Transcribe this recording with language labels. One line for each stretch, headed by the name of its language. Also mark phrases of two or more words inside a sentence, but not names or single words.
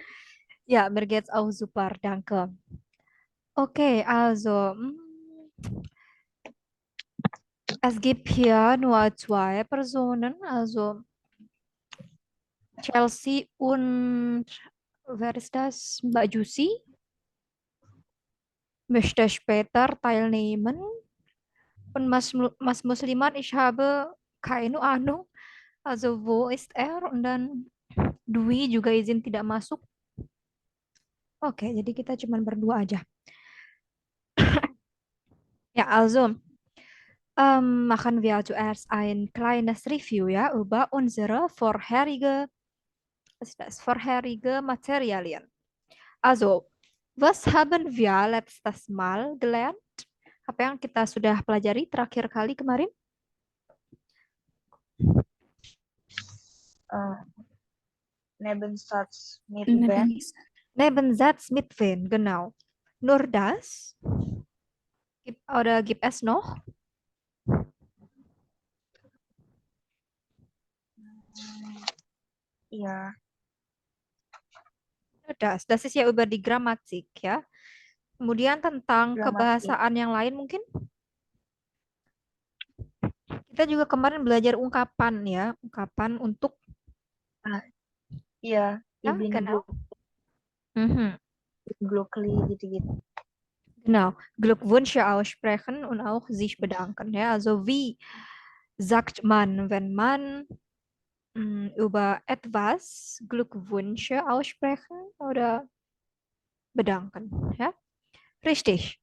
German: Ja, mir geht's auch super, danke. Okay, also, es gibt hier nur zwei Personen, also Chelsea und, wer ist das? Mbak Jusi möchte später teilnehmen. Und Mas Muslimat, ich habe keine Ahnung, also wo ist er? Und dann
Indonesian: Dwi juga izin tidak masuk. Oke, jadi kita cuma berdua aja.
German: Ja, also machen wir zuerst ein kleines Review ja über unsere was ist das? Vorherige Materialien. Also, was haben wir letztes Mal gelernt?
Indonesian: Apa yang kita sudah pelajari terakhir kali kemarin?
German: Äh, Nebensatz mit wenn. Nebensatz mit wen, genau. Nur das? Oder gibt es noch?
Indonesian: Iya,
German: Nur das. Das ist ja über die Grammatik ya.
Indonesian: Kemudian tentang
German: Gramatik.
Indonesian: kebahasaan yang lain mungkin kita juga kemarin belajar ungkapan ya, ungkapan untuk Ah, iya, ya, Ibn
German: genau. Mhm.
Indonesian: Glückli gitu-gitu.
German: Genau. Glückwünsche aussprechen und auch sich bedanken ja. Also wie sagt man, wenn man über etwas Glückwünsche aussprechen oder bedanken, ja? Richtig.